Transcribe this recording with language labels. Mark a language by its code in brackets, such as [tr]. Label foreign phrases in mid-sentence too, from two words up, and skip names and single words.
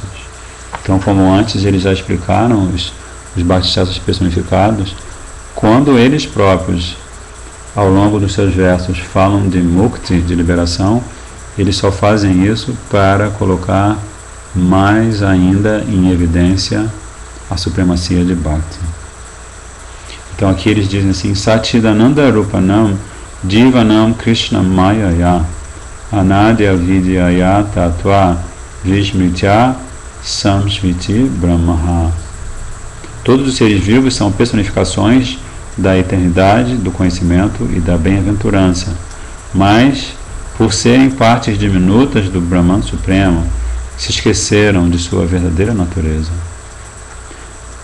[pt] Então, como antes eles já explicaram, os [sa] Bhakti Shastras [pt] personificados, quando eles próprios, ao longo dos seus versos, falam de Mukti, de liberação, eles só fazem isso para colocar mais ainda em evidência a supremacia de Bhakti. Então aqui eles dizem assim: [sa] Satchidananda Rupanam Divanam Krishna Mayaya Anadya Vidyaya Tattva Vishmitya Samsmiti Brahmaha. [pt] Todos os seres vivos são personificações da eternidade, do conhecimento e da bem-aventurança, mas, por serem partes diminutas do Brahman Supremo, se esqueceram de sua verdadeira natureza.